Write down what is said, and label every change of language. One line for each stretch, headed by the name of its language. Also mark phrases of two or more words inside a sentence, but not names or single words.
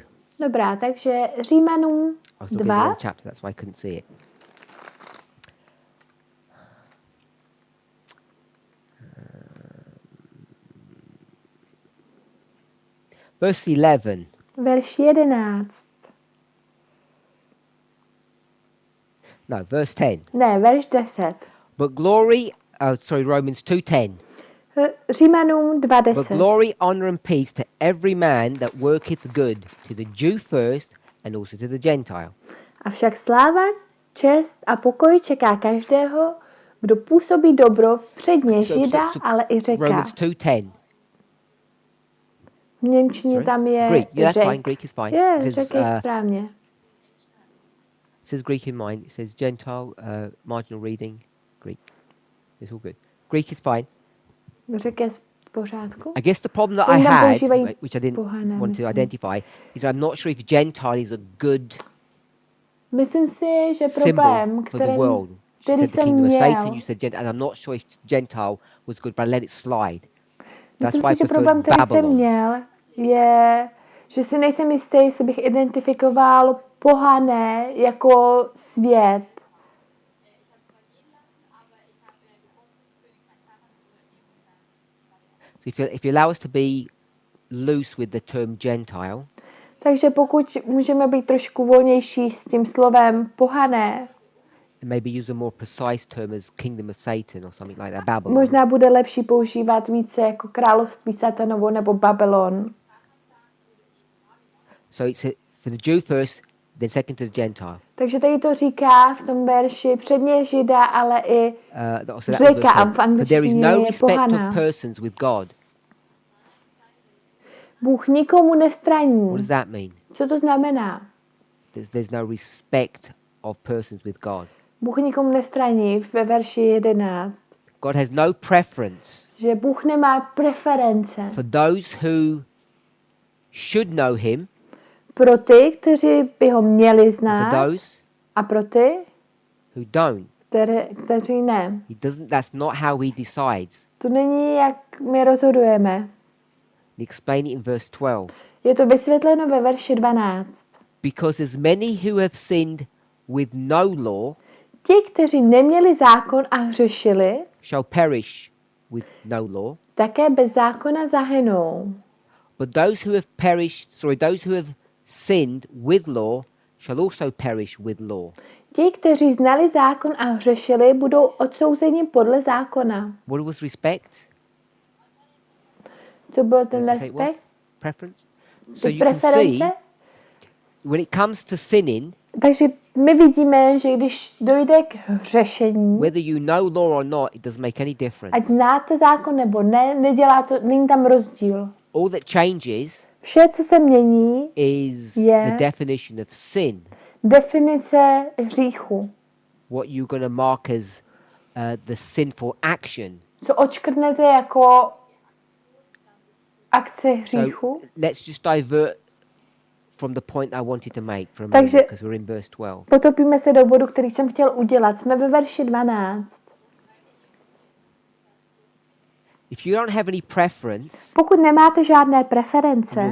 Czech: Dobrá, takže Římanům
English: I was looking at the 2. wrong chapter, that's why I couldn't see it. Verse 11.
Czech: Verš 11.
English: No, verse 10.
Czech: Ne, verš 10.
English: But glory, Romans 2:10.
Czech: Římanům
English: But 2:10. glory, honor, and peace to every man that worketh good, to the Jew first, and also to the Gentile.
Czech: Avšak sláva, čest a pokoj čeká každého, kdo působí dobro, předně Žida, ale i Řeka.
English: Romans 2:10.
Czech: V němčině
English: Sorry?
Czech: tam je
English: Greek. Yeah, that's
Czech: Řek.
English: fine. Greek is fine.
Czech: Je,
English: It says,
Czech: Řek je správně.
English: says Greek in mine. It says Gentile, marginal reading, Greek. It's all good. Greek is fine.
Czech: Řek je v pořádku?
English: I guess the problem that
Czech: Oni
English: I
Czech: tam
English: had,
Czech: používají
English: which I didn't
Czech: pohané,
English: want to
Czech: myslím.
English: identify, is I'm not sure if Gentile is a good
Czech: Myslím si, že
English: symbol
Czech: problém,
English: for the world. You
Czech: který
English: said the
Czech: jsem
English: kingdom of Satan,
Czech: měl,
English: you said Gentile, and I'm not sure if Gentile was good, but I let it slide. That's
Czech: myslím
English: why I
Czech: si, že problém,
English: preferred
Czech: který jsem
English: Babylon.
Czech: měl, je, že si nejsem jistý, jestli bych identifikoval pohané jako svět.
English: So if you allow us to be loose with the term Gentile,
Czech: Takže pokud můžeme být trošku volnější s tím slovem pohané,
English: and maybe use a more precise term as kingdom of Satan or something like that, Babylon.
Czech: možná bude lepší používat více jako království satanovo nebo Babylon.
English: So it's for the Jew first, then second to the Gentile.
Czech: Takže tady to říká v tom verši předně Žida, ale i
English: So that was
Czech: Řeka, a v
English: but there is
Czech: angličtině
English: no
Czech: je
English: respect
Czech: pohaná.
English: of persons with God.
Czech: Bůh nikomu nestraní.
English: What does that mean?
Czech: Co to znamená?
English: There's no respect of persons with God.
Czech: Bůh nikomu nestraní ve verši 11.
English: God has no preference
Czech: Že Bůh nemá preference
English: for those who should know him,
Czech: pro ty, kteří by ho měli
English: and for
Czech: znát,
English: those
Czech: a pro ty,
English: who don't.
Czech: kteří ne.
English: That's not how he decides.
Czech: To není, jak my rozhodujeme.
English: He explained it in verse 12.
Czech: Je to vysvětleno ve verši 12.
English: Because as many who have sinned with no law
Czech: Ti, kteří neměli zákon a hřešili,
English: shall perish with no law.
Czech: také bez zákona zahynou.
English: But those who have sinned with law shall also perish with law.
Czech: Ti, kteří znali zákon a hřešili, budou odsouzeni podle zákona.
English: What was respect?
Czech: Co byl ten
English: What did you say it was?
Czech: respekt?
English: Preference?
Czech: Ty
English: So you can see,
Czech: preference?
English: when it comes to sinning,
Czech: Takže my vidíme, že když dojde k hřešení,
English: whether you know law or not, it doesn't make any difference.
Czech: ať znáte zákon nebo ne, není tam rozdíl.
English: All that changes
Czech: Vše, co se mění,
English: is Yeah. the definition of sin.
Czech: definice hříchu.
English: What you're going to mark as the sinful action.
Czech: Co odškrtnete jako akci hříchu.
English: So let's just divert from the point I wanted to make for a moment,
Czech: Takže
English: because we're in verse 12.
Czech: potopíme se do bodu, který jsem chtěl udělat. Jsme ve verši 12.
English: If you don't have any preference
Czech: Pokud nemáte žádné
English: for
Czech: preference